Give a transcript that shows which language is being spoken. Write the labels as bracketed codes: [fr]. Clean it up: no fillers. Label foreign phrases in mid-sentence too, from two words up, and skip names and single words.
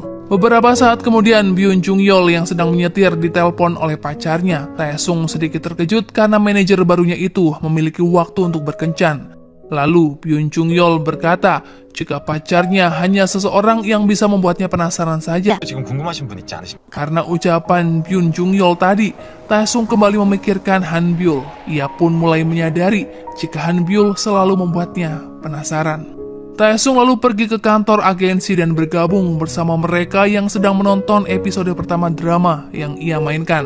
[id] Beberapa saat kemudian, Byun Jung Yeol yang sedang menyetir ditelepon oleh pacarnya. Taesung sedikit terkejut karena manajer barunya itu memiliki waktu untuk berkencan. Lalu Byun Jung Yeol berkata jika pacarnya hanya seseorang yang bisa membuatnya penasaran saja. [ko] 지금 궁금하신 분 있지 않으십니까? [id] Karena ucapan Byun Jung Yeol tadi, Taesung kembali memikirkan Han Byul. Ia pun mulai menyadari jika Han Byul selalu membuatnya penasaran. Taesung lalu pergi ke kantor agensi dan bergabung bersama mereka yang sedang menonton episode pertama drama yang ia mainkan.